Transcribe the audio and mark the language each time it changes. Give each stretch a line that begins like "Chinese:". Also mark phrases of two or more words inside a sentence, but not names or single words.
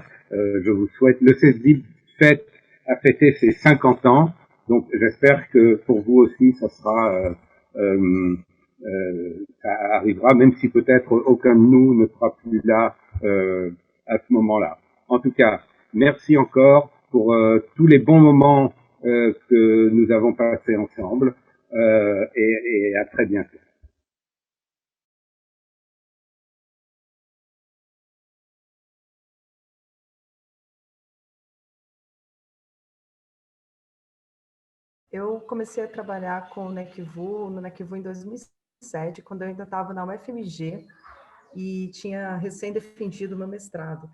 French: Je vous souhaite, le CESDIP a fêté ses 50 ans, donc j'espère que pour vous aussi ça sera ça arrivera, même si peut-être aucun de nous ne sera plus là à ce moment-là. En tout cas, merci encore pour tous les bons moments que nous avons passés ensemble. et à très bientôt.
Portuguese: Eu comecei a trabalhar com o NECVU, no NECVU em 2007, quando eu ainda estava na UFMG e tinha recém-defendido o meu mestrado.